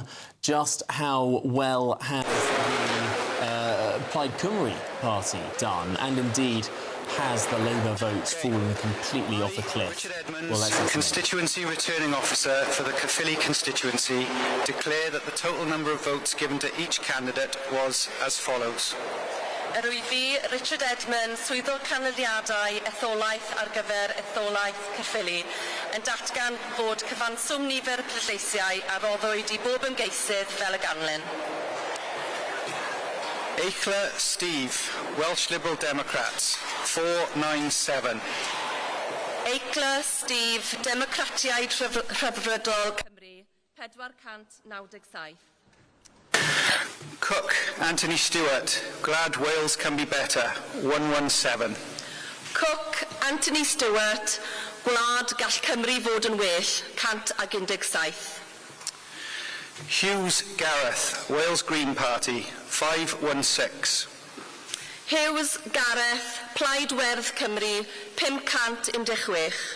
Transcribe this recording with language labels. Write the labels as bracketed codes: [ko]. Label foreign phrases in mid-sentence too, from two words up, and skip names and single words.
[en] Just how well has the Plaid Cymru Party done? And indeed, has the Labour vote fallen completely off a cliff? Well, let's Constituency Returning Officer for the Caerphilly constituency, declare that the total number of votes given to each candidate was as follows. [cy] Yr wyf fi, Richard Edmund, swyddog canlyniadau etholaeth ar gyfer etholaeth Caerphilly, yn datgan fod cyfanswm nifer y pleidleisiau a roddwyd I bob ymgeisydd fel y ganlyn. [en] Eichler Steve, Welsh Liberal Democrats, 497. [cy] Eichler Steve, Democratiaid Rhyddfrydol Cymru, 497. [en] Cook Anthony Stewart, Glad Wales Can Be Better, 117. [cy] Cook Anthony Stewart, Gwlad Gall Cymru fod yn well, 117. [en] Hughes Gareth, Wales Green Party, 516. [cy] Hughes Gareth, Plaid Werdd Cymru, 516.